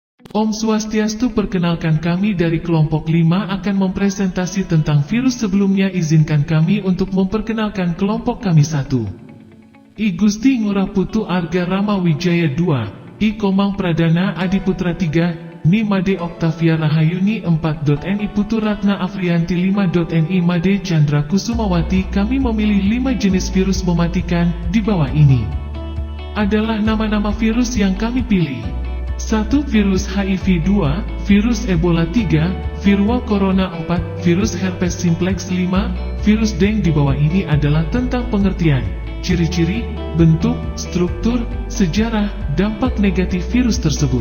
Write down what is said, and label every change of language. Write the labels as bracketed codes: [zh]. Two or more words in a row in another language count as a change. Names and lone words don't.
[id] Om Swastiastu, perkenalkan kami dari kelompok 5 akan mempresentasi tentang virus. Sebelumnya izinkan kami untuk memperkenalkan kelompok kami 1. I Gusti Ngurah Putu Arga Rama Wijaya 2, I Komang Pradana Adiputra 3, Ni Made Oktavia Rahayuni 4.NI Putu Ratna Afrianti 5.NI Made Chandra Kusumawati. Kami memilih 5 jenis virus mematikan. Di bawah ini adalah nama-nama virus yang kami pilih. 1. Virus HIV 2, Virus Ebola 3, Virua Corona 4, Virus Herpes Simplex 5, Virus Dengue. Di bawah ini adalah tentang pengertian, ciri-ciri, bentuk, struktur, sejarah, dampak negatif virus tersebut.